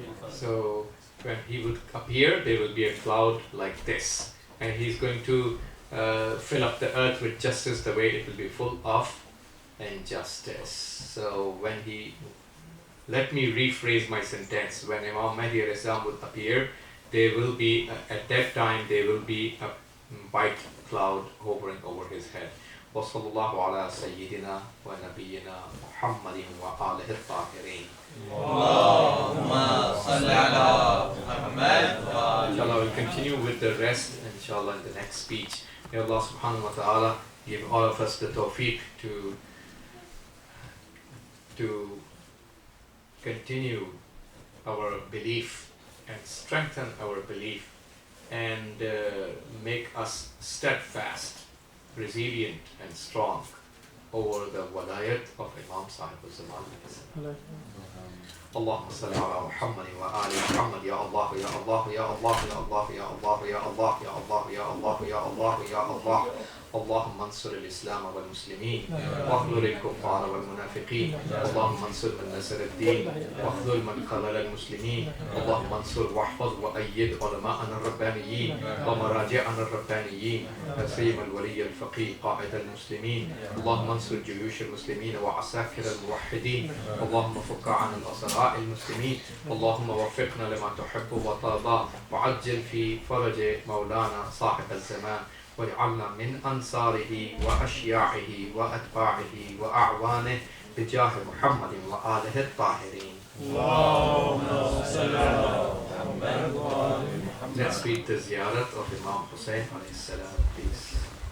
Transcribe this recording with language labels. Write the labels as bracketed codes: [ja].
[en] So when he would appear, there will be a cloud like this, and he's going to fill up the earth with justice the way it will be full of injustice. So when let me rephrase my sentence. When Imam Mahdi alayhi salam would appear, there will be, at that time, there will be a white cloud hovering over his head. [ar] وصلى الله على سيدنا ونبينا محمد وآله الطاهرين. Allahumma salli ala Muhammad wa ali. [en] Inshallah, we'll continue with the rest, inshallah, in the next speech. May Allah subhanahu wa ta'ala give all of us the tawfiq to continue our belief and strengthen our belief and make us steadfast, resilient and strong over the walayat of Imam Sahib-uz-Zaman. [ar] اللهم صل على محمد وآل محمد. يا الله يا الله يا الله يا الله يا الله يا الله يا الله يا الله يا الله يا الله. اللهم انصر الإسلام والمسلمين واخذل الكفار والمنافقين. اللهم انصر من نصر الدين واخذل من خذل المسلمين. اللهم انصر واحفظ وأيد علماءنا الربانيين ومراجعنا الربانيين، سيما الولي الفقيه قائد المسلمين. اللهم انصر جيوش المسلمين وعساكر الموحدين. اللهم فك عن الأسراء المسلمين. اللهم وفقنا لما تحب وترضى، وعجل في فرج مولانا صاحب الزمان، واجعلنا من أنصاره وأشياعه وأتباعه وأعوانه بجاه محمد وآله الطاهرين. [en] Let's read the ziyarat of Imam Hussein alayhi salam, please.